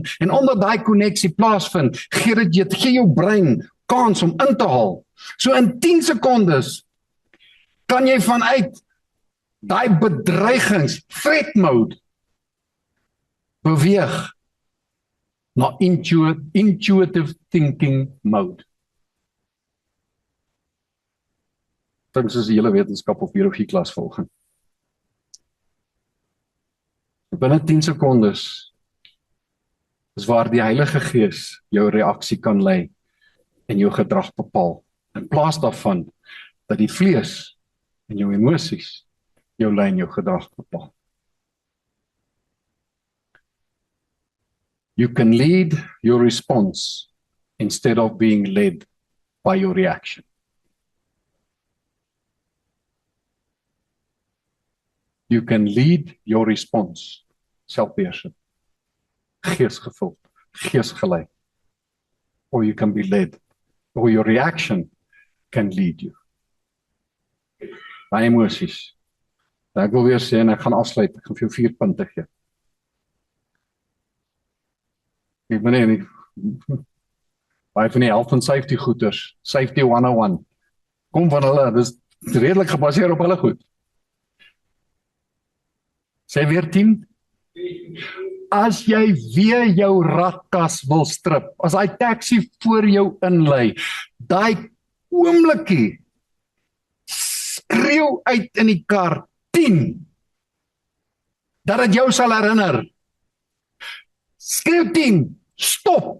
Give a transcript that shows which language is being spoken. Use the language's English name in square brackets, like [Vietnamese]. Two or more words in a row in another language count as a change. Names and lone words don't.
[Afrikaans] En omdat daai koneksie plaasvind, gee jou brein kans om in te haal. So in 10 sekondes kan jy vanuit daai bedreigings, [English] threat mode, [Afrikaans] beweeg na [English] intuitive thinking mode. [Afrikaans] Dit is die hele wetenskap of biologie klas volgen. Binne 10 sekondes is waar die Heilige Gees jou reaksie kan lei en jou gedrag bepaal. In plaas daarvan dat die vlees en jou emosies jou lei en jou gedrag bepaal. [English] You can lead your response instead of being led by your reaction. You can lead your response, [Afrikaans] selfbeheersing, geesgevuld, geesgelei, [English] or you can be led, or your reaction can lead you. [Afrikaans] My emosies. Ek wil weer sê en ek gaan afsluit, ek gaan vir jou 4 punte gee. Ek bedoel nie, baie van die [English] health and safety [Afrikaans] goeders, safety 101, kom van hulle, dis redelik gebaseer op hulle goed. Sê weer 10, as jy weer jou ratkas wil strip, as hy taxi voor jou inlei, daai oomblikie, skreeu uit in die kar, 10, dat het jou sal herinner, skreeu 10, stop.